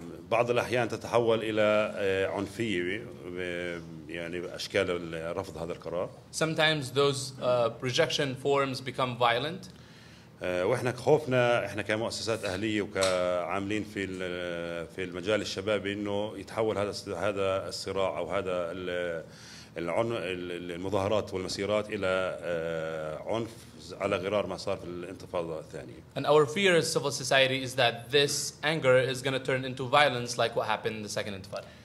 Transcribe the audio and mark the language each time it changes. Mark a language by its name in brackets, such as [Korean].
[Arabic] بعض الأحيان تتحول إلى عنفية يعني أشكال رفض هذا القرار. [English] Sometimes those rejection forms become violent. [Arabic] واحنا خوفنا احنا كمؤسسات اهليه وكعاملين في المجال الشبابي انه يتحول هذا الصراع او هذا المظاهرات والمسيرات الى عنف على غرار ما صار في الانتفاضه الثانيه. [English] And our fear as civil society is that this anger is going to turn into violence like what happened in the second intifada.